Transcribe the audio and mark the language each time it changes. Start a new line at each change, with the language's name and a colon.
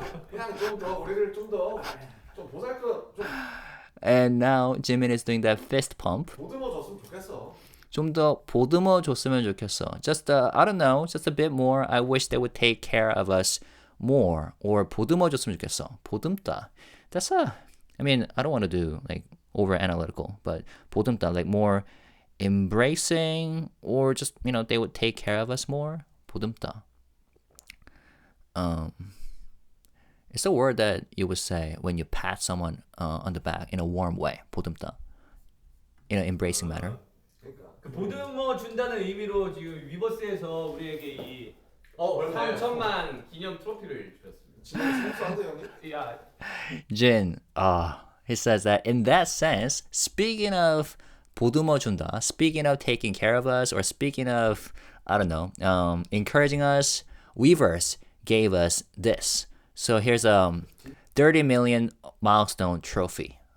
Korean: 그냥 좀 더 우리를 좀 보살펴 좀
English: and now Jimin is doing that fist pump.
Korean: 보듬어 줬으면 좋겠어. 좀 더 보듬어 줬으면 좋겠어.
English: Just I don't know, just a bit more. I wish they would take care of us more.
Korean: Or 보듬어 줬으면 좋겠어. 보듬다.
English: That's I mean, I don't want to do like over analytical, but 보듬다, like more embracing, or just they would take care of us more.
Korean: 보듬다.
English: It's a word that you would say when you pat someone on the back in a warm way. 보듬다. In an embracing manner.
Korean: 그 보듬어 준다는 의미로 지금 위버스에서 우리에게 이 3천만 기념 트로피를 주셨습니다. 진짜 수고한데 형님. 야,
English: Jin, he says that in that sense, speaking of
Korean: 보듬어 준다,
English: speaking of taking care of us, or speaking of, I don't know, encouraging us, Weverse gave us this. So here's a 30 million milestone trophy.